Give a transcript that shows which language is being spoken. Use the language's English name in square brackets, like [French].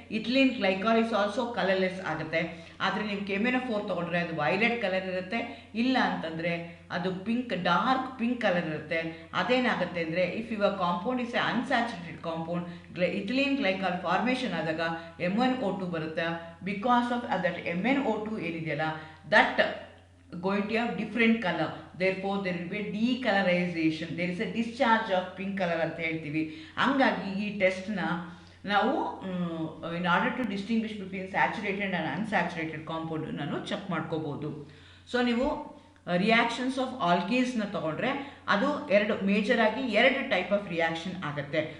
[English] ethylene glycol is also colourless [Kannada] ಆಗುತ್ತೆ. ಆದರೆ ನೀವು KMnO4 ತೊಗೊಂಡ್ರೆ ಅದು ವೈಲೆಟ್ ಕಲರ್ ಇರುತ್ತೆ, ಇಲ್ಲ ಅಂತಂದರೆ ಅದು ಪಿಂಕ್ ಡಾರ್ಕ್ ಪಿಂಕ್ ಕಲರ್ ಇರುತ್ತೆ. ಅದೇನಾಗುತ್ತೆ ಅಂದರೆ [English] if your compound is a unsaturated compound, [Kannada] ethylene glycol formation ಆದಾಗ MnO2 ಬರುತ್ತೆ. [English] because of that MnO2 [Kannada] ಏನಿದೆಯಲ್ಲ [English] that going to have different color, therefore there will be a decolorization, there is a discharge of pink color [Kannada] ಅಂತ ಹೇಳ್ತೀವಿ. ಹಂಗಾಗಿ ಈ ಟೆಸ್ಟ್ನ ನಾವು [English] in order to distinguish between saturated and unsaturated compound [Kannada] ನಾನು check ಮಾಡ್ಕೋಬೋದು. So ನೀವು reactions of ಆಲ್ಕೀನ್ಸ್ನ ತೊಗೊಂಡ್ರೆ ಅದು ಮೇಜರಾಗಿ ಎರಡು ಟೈಪ್ ಆಫ್ ರಿಯಾಕ್ಷನ್ ಆಗುತ್ತೆ.